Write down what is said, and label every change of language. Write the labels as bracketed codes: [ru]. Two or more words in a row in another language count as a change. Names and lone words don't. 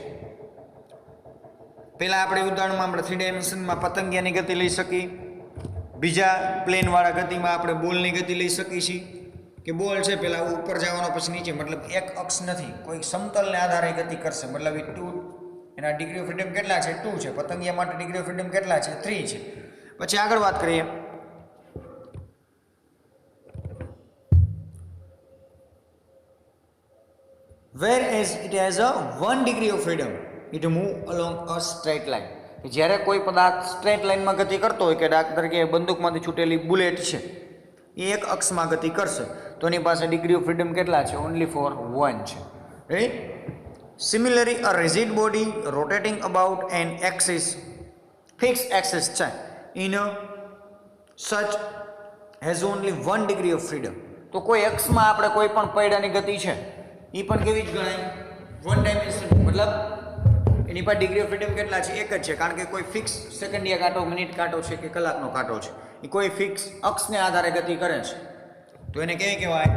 [gu] પહેલા આપણે ઉદાહરણમાં આપણે 3 ડાયમેન્શનમાં પતંગિયાની ગતિ લઈ શકીએ, બીજા પ્લેનવાળા ગતિમાં આપણે બોલની ગતિ લઈ શકીએ છીએ કે બોલ છે પહેલા ઉપર જવાનો પછી નીચે, મતલબ એક અક્ષ નથી, કોઈ સમતલને આધારે ગતિ કરશે, મતલબ એ 2, એના [en] degree of freedom [gu] કેટલા છે? 2 છે. પતંગિયા માટે [en] degree of freedom [gu] કેટલા છે? 3 છે. પછી આગળ વાત કરીએ [en] whereas it has a 1 degree of freedom it move along a straight line. [gu] કે જ્યારે કોઈ પદાર્થ [en] straight lineમાં [gu] ગતિ કરતો હોય, કે દાખલા તરીકે બંદૂકમાંથી છૂટેલી બુલેટ છે એ એક અક્ષમાં ગતિ કરશે તો એની પાસે [en] degree of freedom [gu] કેટલા છે? [en] only for 1 છે. રાઈટ? સિમિલરલી a rigid body rotating about an axis, fixed axis છે in a such has only 1 degree of freedom. [gu] તો કોઈ એક્સમાં આપણે કોઈ પણ પૈડાની ગતિ છે એ પણ કેવી જ ગણાય, 1 ડાયમેન્શન. મતલબ એની પાસે [en] degree of freedom [gu] કેટલા છે? એક જ છે, કારણ કે કોઈ ફિક્સ સેકન્ડિયા કાંટો, મિનિટ કાંટો છે કે કલાકનો કાંટો છે, એ કોઈ ફિક્સ અક્ષને આધારે ગતિ કરે છે, તો એને કેવી કહેવાય?